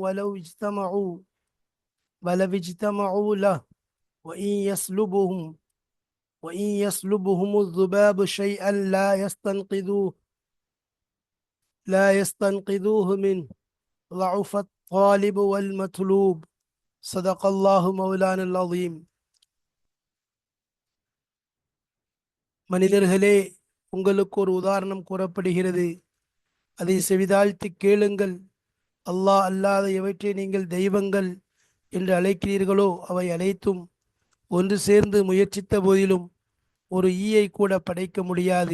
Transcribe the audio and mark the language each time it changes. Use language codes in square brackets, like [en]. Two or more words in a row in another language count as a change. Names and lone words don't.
[ar] ولو اجتمعوا له وإن يسلبهم الذباب شيئا لا يستنقذوه منه ضعف الطالب والمطلوب. صدق الله مولانا العظيم. [ta] மனிதர்களே, உங்களுக்கு ஒரு உதாரணம் கூறப்படுகிறது, அதை செவிதாழ்த்தி கேளுங்கள். அல்லாஹ் அல்லாத எவற்றை நீங்கள் தெய்வங்கள் என்று அழைக்கிறீர்களோ அவை அனைத்தும் ஒன்று சேர்ந்து முயற்சித்த போதிலும் ஒரு ஈயை கூட படைக்க முடியாது.